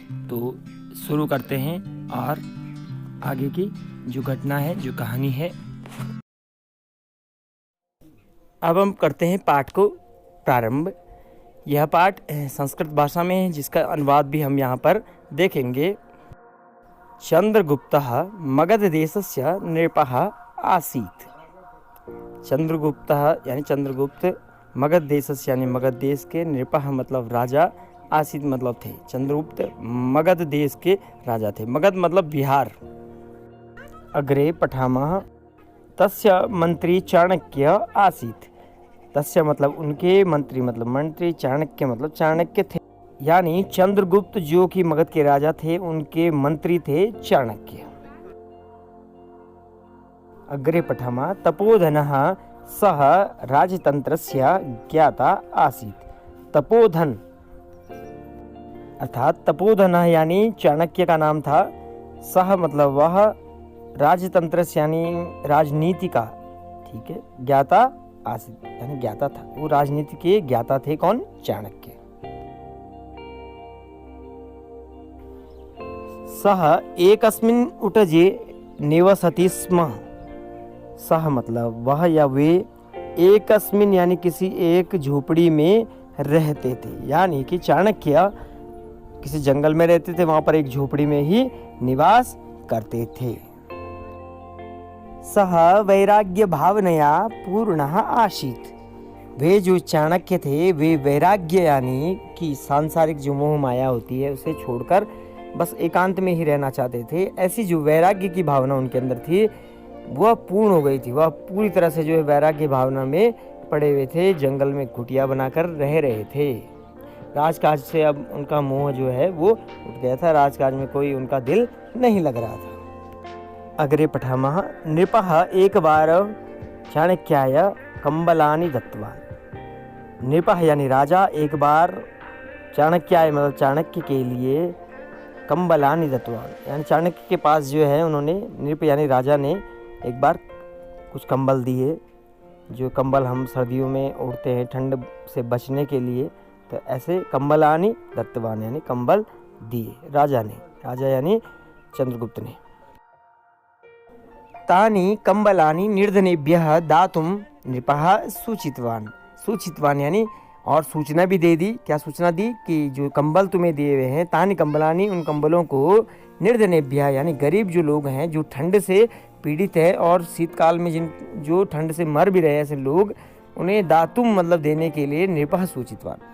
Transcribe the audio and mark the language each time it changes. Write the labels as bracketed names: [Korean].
[Hindi] तो शुरू करते हैं और आगे की जो घटना है, जो कहानी है, अब हम करते हैं पाठ को प्रारंभ। यह पाठ संस्कृत भाषा में है जिसका अनुवाद भी हम यहाँ पर देखेंगे। [Sanskrit] चंद्रगुप्तः मगधदेशस्य नृपः आसीत्। [Hindi] चंद्रगुप्तः यानी चंद्रगुप्त, मगध देशस्य यानी मगध देश के, नृपः मतलब राजा, आसीत् मतलब थे। चंद्रगुप्त मगध देश के राजा थे। मगध मतलब बिहार। [Sanskrit] अग्रे पठामः। तस्य मंत्री चाणक्य आसीत्। [Hindi] तस्य मतलब उनके, मंत्री मतलब मंत्री, चाणक्य मतलब चाणक्य थे। यानी चंद्रगुप्त जो कि मगध के राजा थे, उनके मंत्री थे चाणक्य। [Sanskrit] अग्रे पठामः। तपोधनः सः राजतंत्रस्य ज्ञाता आसीत्। [Hindi] तपोधन अर्थात तपोधन यानी चाणक्य का नाम था। सह मतलब वह, राजतंत्र यानी राजनीति का, ठीक है, [Sanskrit] ज्ञाता आसीत् [Hindi] यानी ज्ञाता था। वो राजनीति के ज्ञाता थे। कौन? चाणक्य। [Sanskrit] सह एकस्मिन् उटजे निवसति स्म। [Hindi] सह मतलब वह या वे, एकस्मिन् यानी किसी एक झोपड़ी में रहते थे। यानी कि चाणक्य किसी जंगल में रहते थे, वहां पर एक झोपड़ी में ही निवास करते थे। [Sanskrit] सह वैराग्य भावनया पूर्णः आसीत्। [Hindi] वे जो चाणक्य थे वे वैराग्य यानी कि सांसारिक जो मोह माया होती है उसे छोड़कर बस एकांत में ही रहना चाहते थे। ऐसी जो वैराग्य की भावना उनके अंदर थी वह पूर्ण हो गई थी। वह पूरी तरह से जो है वैराग्य भावना में पड़े हुए थे, जंगल में कुटिया बनाकर रह रहे थे। राजकाज से अब उनका मोह जो है वो उठ गया था। राजकाज में कोई उनका दिल नहीं लग रहा था। [Sanskrit] अग्रे पठामः। नृपः [Hindi] एक बार [Sanskrit] चाणक्याय कंबलानि दत्तवान्। [Hindi] नृपः यानी राजा एक बार चाणक्याय मतलब चाणक्य के लिए [Sanskrit] कंबलानि दत्तवान् [Hindi] यानी चाणक्य के पास जो है उन्होंने, नृप यानी राजा ने एक बार कुछ कंबल दिए। जो कंबल हम सर्दियों में ओढ़ते हैं ठंड से बचने के लिए, तो ऐसे [Sanskrit] कंबलानि दत्तवान् [Hindi] यानी कंबल दिए राजा ने। राजा यानी चंद्रगुप्त ने। [Sanskrit] तानि कंबलानि निर्धनेभ्यः दातुं नृपः सूचितवान्। [Hindi] सूचितवान् यानी और सूचना भी दे दी। क्या सूचना दी? कि जो कंबल तुम्हें दिए हुए हैं, [Sanskrit] तानि कंबलानि [Hindi] उन कंबलों को, निर्धनेभ्यः यानी गरीब जो लोग हैं, जो ठंड से पीड़ित है और शीतकाल में जो ठंड से मर भी रहे ऐसे लोग, उन्हें दातुम मतलब देने के लिए [Sanskrit] नृपः सूचितवान्।